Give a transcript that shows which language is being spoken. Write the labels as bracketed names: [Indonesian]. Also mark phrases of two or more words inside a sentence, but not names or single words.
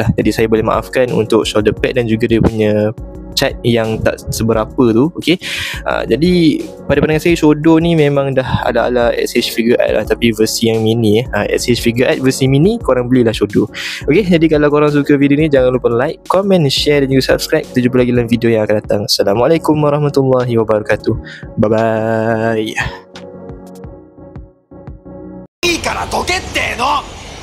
[Malay] Jadi saya boleh maafkan untuk [English] shoulder pad [Malay] dan juga dia punya cat yang tak seberapa tu. Okey, jadi pada pandangan saya Shodo ni memang dah ala-ala SH Figure Art lah, tapi versi yang mini SH Figure Art versi mini, korang belilah Shodo. Okey, jadi kalau korang suka video ni, jangan lupa [English] like, comment, share [Malay] dan juga subscribe. Kita jumpa lagi dalam video yang akan datang. [Arabic] السلام عليكم ورحمة الله وبركاته. [English] Bye bye. [Japanese] いいからどけっての